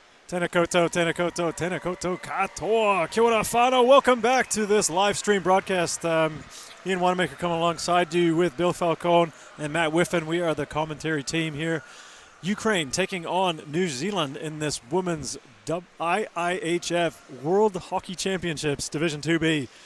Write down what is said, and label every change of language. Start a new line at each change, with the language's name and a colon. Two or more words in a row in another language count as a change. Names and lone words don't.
Māori: Tēnā koutou, tēnā koutou, tēnā koutou katoa. Kia ora whānau.
English: Welcome back to this live stream broadcast. Ian Wanamaker coming alongside you with Bill Falcone and Matt Whiffen. We are the commentary team here. Ukraine taking on New Zealand in this women's IIHF World Hockey Championships Division 2B.